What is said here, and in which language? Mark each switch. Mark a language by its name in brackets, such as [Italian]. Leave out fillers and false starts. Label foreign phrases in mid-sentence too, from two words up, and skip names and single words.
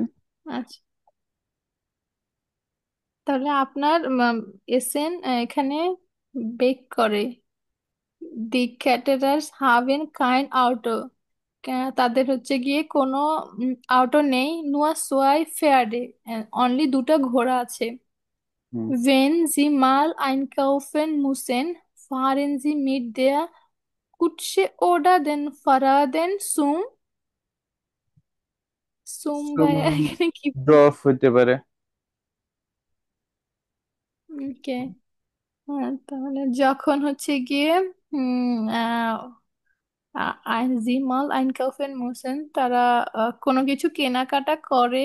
[Bangla] আচ্ছা, তাহলে আপনার এসেন এখানে বেক করে। দি ক্যাটারার্স [German] haben kein Auto, [Bangla] তাদের হচ্ছে গিয়ে কোনো আউটো নেই। [German] nur zwei Pferde, [Bangla] অনলি দুটো ঘোড়া আছে। হুম। [German] Wenn Sie mal einkaufen müssen, fahren Sie mit der Kutsche oder den Fahrraden [Bangla] ভাইয়া এখানে কি? ড্রপ হইতে পারে। ওকে। তাহলে যখন হচ্ছে গিয়ে [German] Sie mal einkaufen müssen, [Bangla] তারা কোনো কিছু কেনাকাটা করে।